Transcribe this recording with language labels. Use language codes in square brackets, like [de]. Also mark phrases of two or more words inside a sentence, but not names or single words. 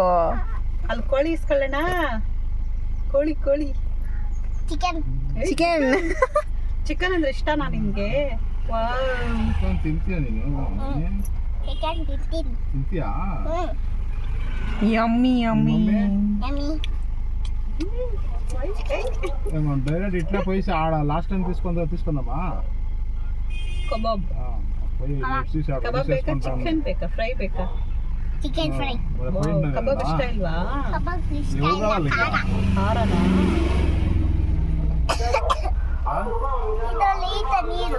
[kn] ಅಲ್ಲಿ ಕೋಳಿ ಇಸ್ಕೊಳ್ಳೋಣ? ಕೋಳಿ ಕೋಳಿ ಚಿಕನ್. ಚಿಕನ್. ಚಿಕನ್ ಅಂದ್ರೆ ಇಷ್ಟನಾ ನಿನ್ಗೆ? ತಿಂತೀಯ ನೀನು? ಚಿಕನ್ ತಿಂತೀನಿ. ತಿಂತೀಯಾ? [en] yummy yummy. [kn] ಯಮ್ಮಿ. [te] డైరెక్ట్ ఇట్లా పోయి ఆడ లాస్ట్ టైం తీసుకుందామా? [kn] ಕಬಾಬ್. ಕಬಾಬ್ ಬೇಕಾ? ಚಿಕನ್ ಬೇಕಾ? ಫ್ರೈ ಬೇಕಾ? [en] chicken fry. [kn] ಕಬಾಬ್ ಇಷ್ಟ ಇಲ್ವಾ? ಕಬಾಬ್ ಇಷ್ಟ ಇಲ್ಲ. ಖಾರ. ಖಾರನಾ? ಇದರಲ್ಲಿ ಈತ ನೀರು